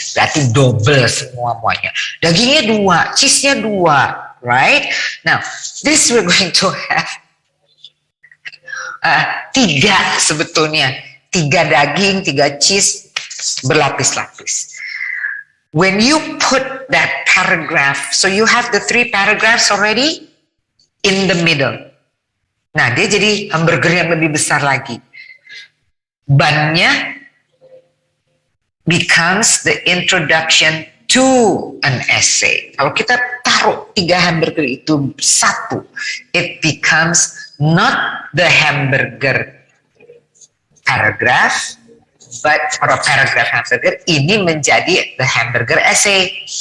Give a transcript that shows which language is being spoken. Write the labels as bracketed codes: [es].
[id] Berarti double semuanya. Dagingnya 2, cheese-nya 2, right? [en] Now, this we're going to have 3 [id] sebetulnya. 3 daging, 3 cheese, berlapis-lapis. [en] When you put that paragraph, so you have the 3 paragraphs already in the middle. [id] Nah, dia jadi hamburger yang lebih besar lagi. [en] Bannya becomes the introduction to an essay. [id] Kalau kita taruh 3 hamburger itu satu, [en] it becomes not the hamburger paragraph, but for a paragraph hamburger, [id] ini menjadi [en] the hamburger essay.